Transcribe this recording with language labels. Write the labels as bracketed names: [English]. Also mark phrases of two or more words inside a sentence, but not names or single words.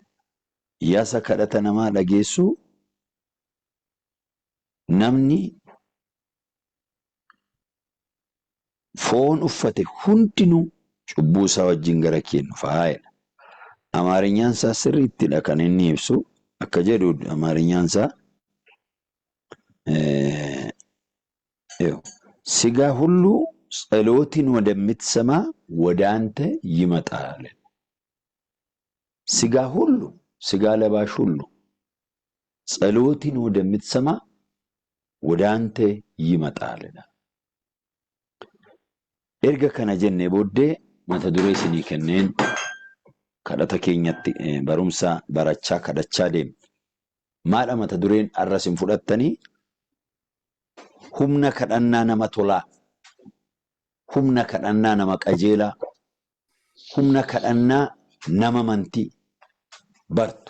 [Oromo] Yaa isa kadhata namaa dhageessuu, namni foon uffate hundinuu cubbuu isaa wajjin gara kee dhufaa. Amaarinyaan isaa sirriittidha kan inni ibsu. Akka jedhu amaarinyaan isaa [Amharic] ስጋ ሁሉ ጸሎትን ወደምትሰማ ወደ አንተ ይመጣል። ስጋ ሁሉ ስጋ ለባሽ ሁሉ ጸሎትን ወደምትሰማ ወደ አንተ ይመጣል። [Oromo] erga kana jenne booddee mata duree isinii kenneen kadhata keenyatti barumsa barachaa kadhachaa deemna. Maadha mata dureen arras hin fudhattanii? Humna kadhannaa nama tolaa, humna kadhannaa nama qajeelaa, humna kadhannaa nama amantii bartu.